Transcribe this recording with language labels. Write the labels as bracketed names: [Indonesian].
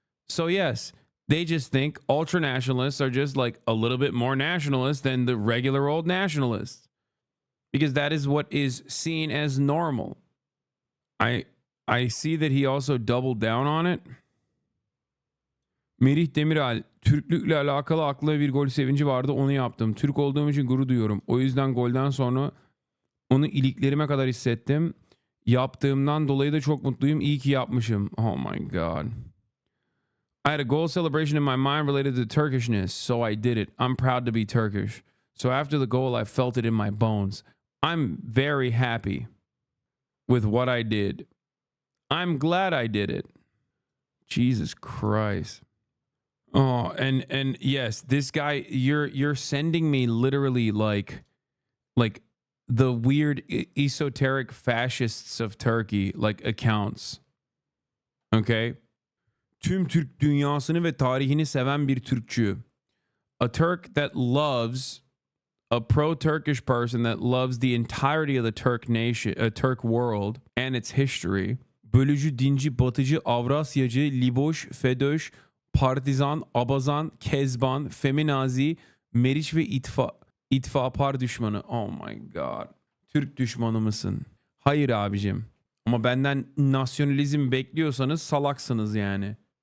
[English] So yes, they just think ultra-nationalists are just like a little bit more nationalist than the regular old nationalists. Because that is what is seen as normal. I see that he also doubled down on it. [Turkish] Merih Demiral, Türklükle alakalı aklına bir gol sevinci vardı, onu yaptım. Türk olduğum için gurur duyuyorum. O yüzden golden sonra onu iliklerime kadar hissettim. Yaptığımdan dolayı da çok mutluyum. İyi ki yapmışım. [English] Oh my God. I had a goal celebration in my mind related to Turkishness, so I did it. I'm proud to be Turkish. So after the goal, I felt it in my bones. I'm very happy with what I did. I'm glad I did it. Jesus Christ. Oh, and yes, this guy, you're sending me literally like the weird esoteric fascists of Turkey like accounts. Okay? [Turkish] Tüm Türk dünyasını ve tarihini seven bir Türkçü. [English] A Turk that loves, a pro-Turkish person that loves the entirety of the Turk nation, Turk world and its history. [Turkish] Bölücü, dinci, batıcı, Avrasyacı, liboş, fedoş, partizan, abazan, kezban, feminazi, meriç ve itfapar düşmanı. [English] Oh my God. [Turkish] Türk düşmanı mısın? Hayır abicim. Ama benden nasyonalizm bekliyorsanız salaksınız yani.